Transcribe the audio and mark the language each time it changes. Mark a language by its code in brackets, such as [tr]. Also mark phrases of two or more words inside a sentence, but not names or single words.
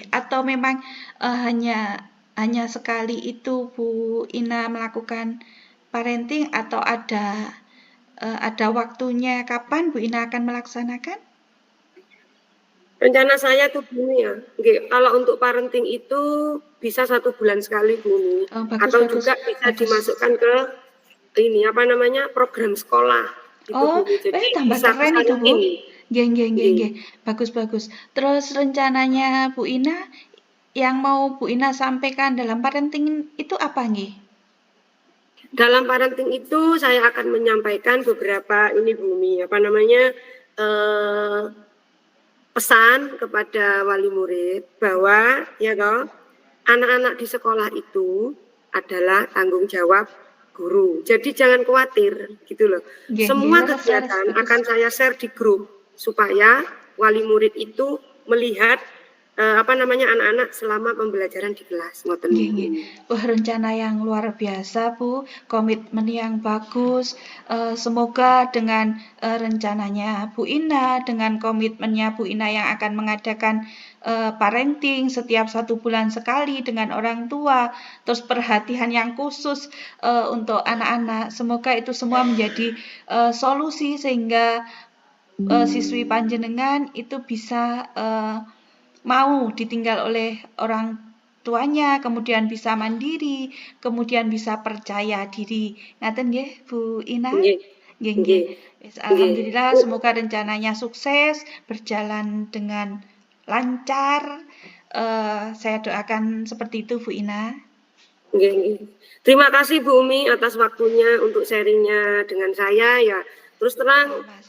[id] Atau memang hanya sekali itu Bu Ina melakukan parenting atau ada waktunya kapan Bu Ina akan melaksanakan? Rencana saya tuh Bumi ya, nggih, kalau untuk parenting itu bisa 1 bulan sekali Bumi, Oh, bagus atau bagus juga bisa bagus. dimasukkan ke ini apa namanya program sekolah itu Oh, Bumi. Jadi tambah bisa keren itu Bu. kesalahin. [jv] Nggih nggih nggih Nggih. nggih. [id] Bagus bagus. Terus rencananya Bu Ina yang mau Bu Ina sampaikan dalam parenting itu apa nggih? Dalam parenting itu saya akan menyampaikan beberapa ini Bumi, apa namanya pesan kepada wali murid bahwa ya toh anak-anak di sekolah itu adalah tanggung jawab guru. Jadi jangan khawatir gitu loh. [jv] Nggih nggih, [id] Semua [jv] leres leres [id] kegiatan bagus. akan saya share di grup supaya wali murid itu melihat apa namanya anak-anak selama pembelajaran di kelas. [jv] Ngoten Nggih nggih. niku. [id] Wah, rencana yang luar biasa Bu, komitmen yang bagus. Semoga dengan rencananya Bu Ina, dengan komitmennya Bu Ina yang akan mengadakan parenting setiap 1 bulan sekali dengan orang tua, terus perhatian yang khusus untuk anak-anak. Semoga itu semua menjadi solusi sehingga siswi panjenengan itu bisa mau ditinggal oleh orang tuanya, kemudian bisa mandiri, kemudian bisa percaya diri. [jv] Ngaten nggih, Bu Ina? Nggih. Nggih nggih. Nggih. Nggih. [id] Alhamdulillah, Bu, semoga rencananya sukses, berjalan dengan lancar. Saya doakan seperti itu, Bu Ina. [jv] nggih, nggih. [id] Terima kasih Bu Umi atas waktunya untuk sharingnya dengan saya ya. Terus terang Sama-sama.